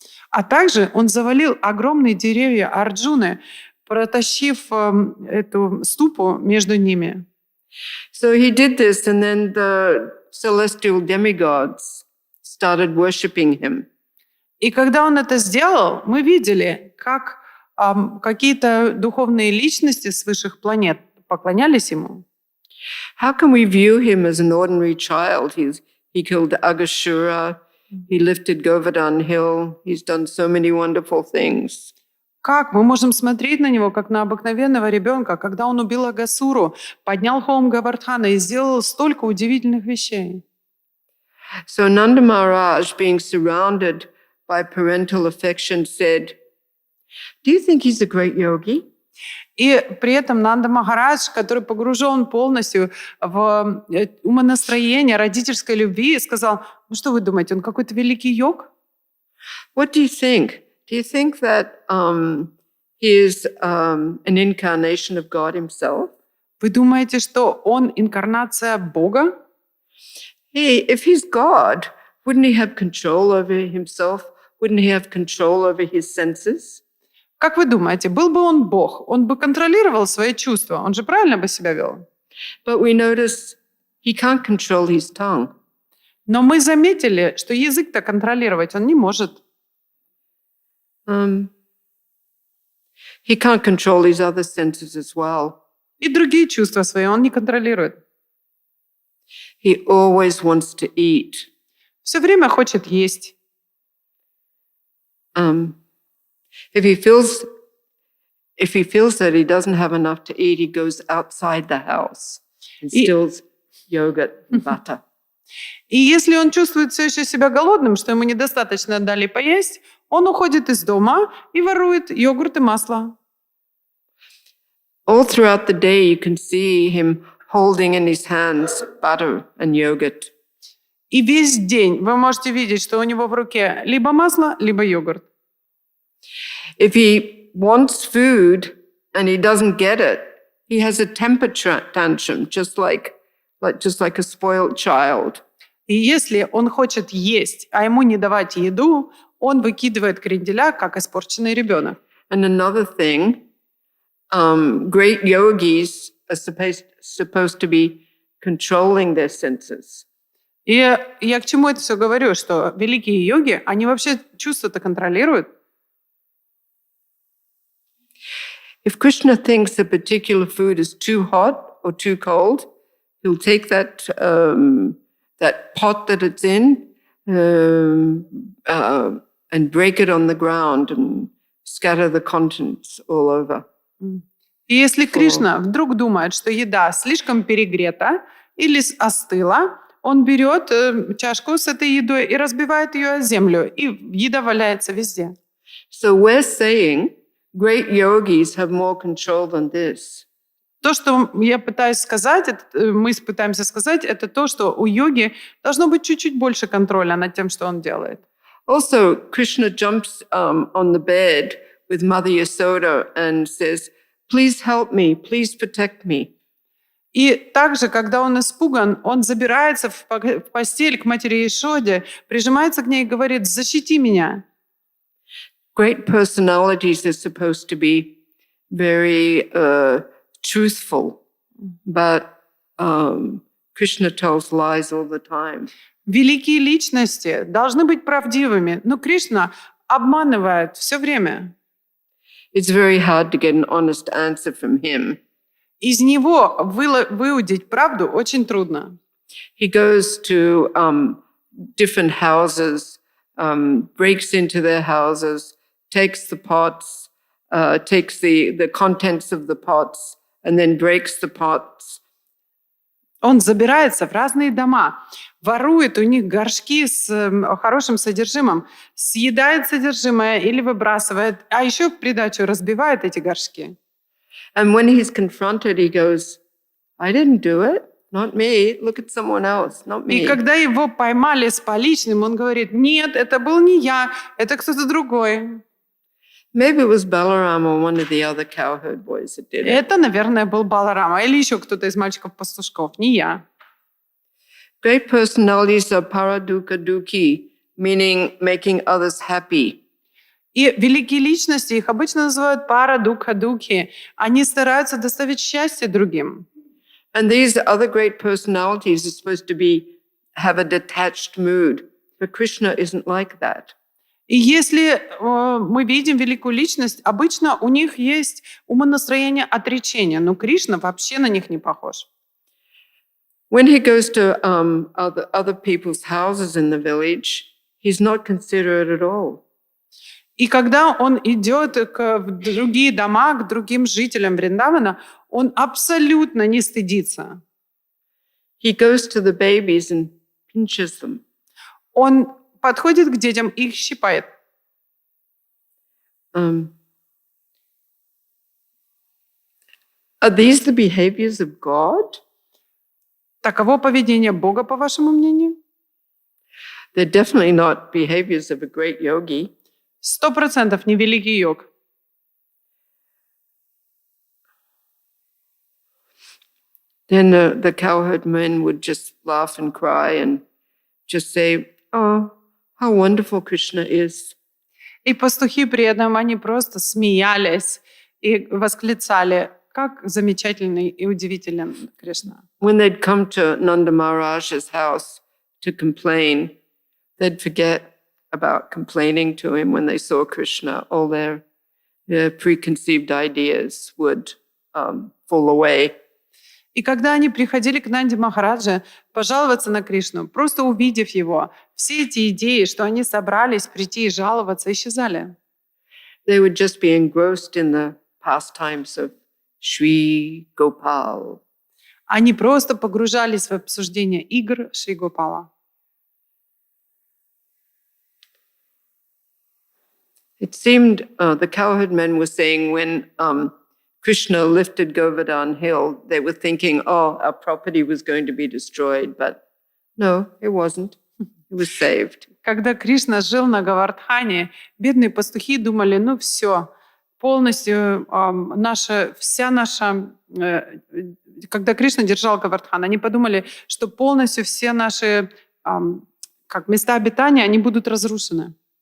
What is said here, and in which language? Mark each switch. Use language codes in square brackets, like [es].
[ru] А также он завалил огромные деревья Арджуны, протащив эту ступу между ними. [en] So he did this, and then the celestial demigods started worshipping him. [ru] И когда он это сделал, мы видели, как какие-то духовные личности с высших планет поклонялись ему. [en] How can we view him as an ordinary child? He killed Agashura. He lifted Govardhan Hill. He's done so many wonderful things. [ru] Как мы можем смотреть на него, как на обыкновенного ребенка, когда он убил Агасуру, поднял холм Гавардхана и сделал столько удивительных вещей? [en] So Nanda Maharaj, being surrounded by parental affection, said, "Do you think he's a great yogi?" [ru] И при этом Нанда Махарадж, который погружен полностью в умонастроение родительской любви, сказал: ну что вы думаете, он какой-то великий йог? [en] What do you think? Do you think that he is an incarnation of God himself? [ru] Вы думаете, что он инкарнация Бога? [en] Hey, if he's God, wouldn't he have control over himself? Wouldn't he have control over his senses? [ru] Как вы думаете, был бы он Бог, он бы контролировал свои чувства, он же правильно бы себя вел? [en] But we notice he can't control his tongue. [ru] Но мы заметили, что язык-то контролировать он не может. [en] He can't control his other senses as well. [ru] И другие чувства свои он не контролирует. [en] He always wants to eat. [ru] Все время хочет есть. [en] If he feels that he doesn't have enough to eat, he goes outside the house and steals yogurt and butter. [ru] И если он чувствует все еще себя голодным, что ему недостаточно дали поесть, он уходит из дома и ворует йогурт и масло. [en] All throughout the day, you can see him holding in his hands butter and yogurt. [ru] И весь день вы можете видеть, что у него в руке либо масло, либо йогурт. [en] If he wants food and he doesn't get it, he has a temper tantrum, just like a spoiled child. [ru] И если он хочет есть, а ему не давать еду, он выкидывает кренделя, как испорченный ребенок. [en] And another thing, great yogis are supposed to be controlling their senses. [ru] И я к чему это все говорю, что великие йоги, они вообще чувства-то контролируют. [en] If Krishna thinks a particular food is too hot or too cold, he'll take that pot that it's in and break it on the ground and scatter the contents all over. [ru] И если Кришна вдруг думает, что еда слишком перегрета или остыла, он берет чашку с этой едой и разбивает ее о землю, и еда валяется везде. [en] So we're saying great yogis have more control than this. [ru] То, что я пытаюсь сказать, мы пытаемся сказать, это то, что у йоги должно быть чуть-чуть больше контроля над тем, что он делает. [en] Also, Krishna jumps on the bed with Mother Yasoda and says, "Please help me, please protect me." [ru] И также, когда он испуган, он забирается в постель к матери Ишоде, прижимается к ней и говорит: «Защити меня». [en] Great personalities are supposed to be very truthful, but Krishna tells lies all the time. [ru] Великие личности должны быть правдивыми, но Кришна обманывает все время. [en] It's very hard to get an honest answer from him. [ru] Из него выудить правду очень трудно. [en] He goes to different houses, breaks into their houses, takes the pots, takes the contents of the pots, and then breaks the pots. [ru] Он забирается в разные дома, ворует у них горшки с хорошим содержимым, съедает содержимое или выбрасывает, а еще в придачу разбивает эти горшки. [en] And when he's confronted, he goes, "I didn't do it, not me. Look at someone else, not me." [ru] И когда его поймали с поличным, он говорит: «Нет, это был не я, это кто-то другой». [en] Maybe it was Balaram or one of the other cowherd boys that did it. [ru] Это, наверное, был Баларама или еще кто-то из мальчиков-пастушков, не я. [en] Great personalities are paradukkha-dukhi, meaning making others happy. [ru] И великие личности, их обычно называют пара-дукха-дукхи. Они стараются доставить счастье другим. [en] And these other great personalities are supposed to have a detached mood, but Krishna isn't like that. [ru] И если мы видим великую личность, обычно у них есть умонастроение отречения, но Кришна вообще на них не похож. [en] When he goes to other people's houses in the village, he's not considerate at all. [ru] И когда он идет в другие дома, к другим жителям Вриндавана, он абсолютно не стыдится. [en] He goes to the babies and pinches them. [ru] Он подходит к детям и их щипает. [en] Are these the behaviors of God? [ru] Таково поведение Бога, по вашему мнению? [en] They're definitely not behaviors of a great yogi. [ru] 100% не великий йог. [en] Then the cowherd men would just laugh and cry and just say, "Oh, how wonderful Krishna is." [ru] И пастухи при этом, они просто смеялись и восклицали: как замечательный и удивителен Кришна. [en] When they'd come to Nanda Maharaj's house to complain, they'd forget about complaining to him when they saw Krishna. All their preconceived ideas would fall away. [ru] И когда они приходили к Нанде Махараджа пожаловаться на Кришну, просто увидев его, все эти идеи, что они собрались прийти и жаловаться, исчезали. [en] They would just be engrossed in the pastimes of Shri Gopal. [ru] Они просто погружались в обсуждение игр Шри Гопала. [en] It seemed the cowherd men were saying when Krishna lifted Govardhan Hill, they were thinking, oh, our property was going to be destroyed. But no, it wasn't. It was saved. [ru] Когда Кришна жил на Говардхане, бедные пастухи думали, ну все, полностью когда Кришна держал Говардхан, они подумали, что полностью все наши места обитания, они будут разрушены.